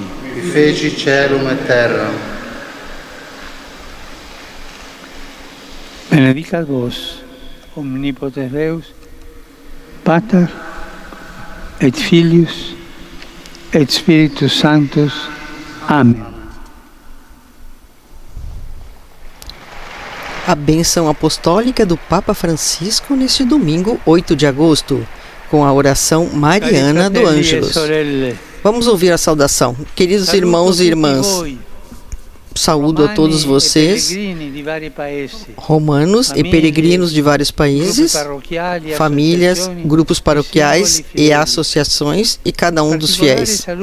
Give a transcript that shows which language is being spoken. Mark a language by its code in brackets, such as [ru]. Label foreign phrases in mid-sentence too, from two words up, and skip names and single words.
[la] Qui feci caelum et terram. Benedicat vos, omnipotens Deus, Pater, et Filius, et Spiritus Sanctus. Amen. [pt] A bênção apostólica do Papa Francisco neste domingo, 8 de agosto, com a oração mariana do Ângelus. Vamos ouvir a saudação. Queridos irmãos e irmãs, saúdo a todos vocês, romanos e peregrinos de vários países, famílias, grupos paroquiais e associações e cada um dos fiéis.